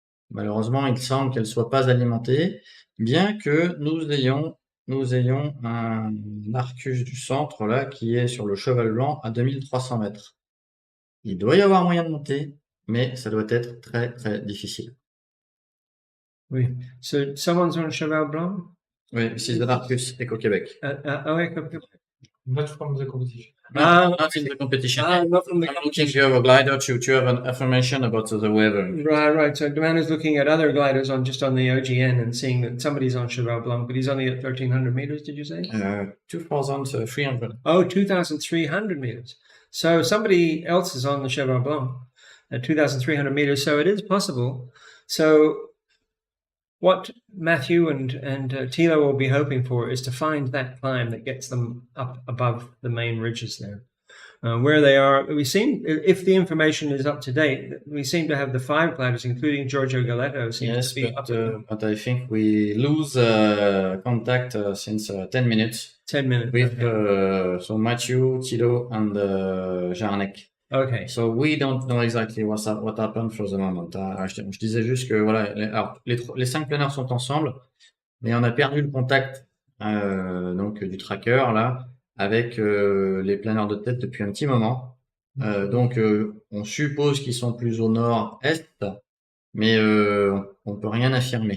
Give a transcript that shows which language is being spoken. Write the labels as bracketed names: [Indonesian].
[French] Malheureusement, il semble qu'elles soient pas alimentées, bien que nous ayons un Arcus du centre là qui est sur le cheval blanc à 2300 mètres. Il doit y avoir moyen de monter, mais ça doit être très très difficile. Oui. [English] So someone's on Cheval Blanc. [French] Oui, c'est Zenardic, Éco-Québec. [English] Not from the competition. Not in the competition. Not from the I'm looking for a glider to have an information about the weather. Right. So Duane is looking at other gliders on the OGN and seeing that somebody's on Cheval Blanc, but he's only at 1,300 meters. Did you say? 2,300. Oh, 2,300 meters. So somebody else is on the Cheval Blanc at 2,300 meters. So it is possible. So what Matthew and Tilo will be hoping for is to find that climb that gets them up above the main ridges there. Where they are, we seem, if the information is up to date, we seem to have the 5 gliders, including Giorgio Galleto, seems to be up to but I think we lose contact since 10 minutes 10 minutes. with so Matthew, Tilo, and Jarnek. Okay. So we don't know exactly what happened for the moment. [French] Je disais juste que voilà, les 5 planeurs sont ensemble, mais on a perdu le contact donc du tracker là avec les planeurs de tête depuis un petit moment. Donc on suppose qu'ils sont plus au nord-est, mais on peut rien affirmer.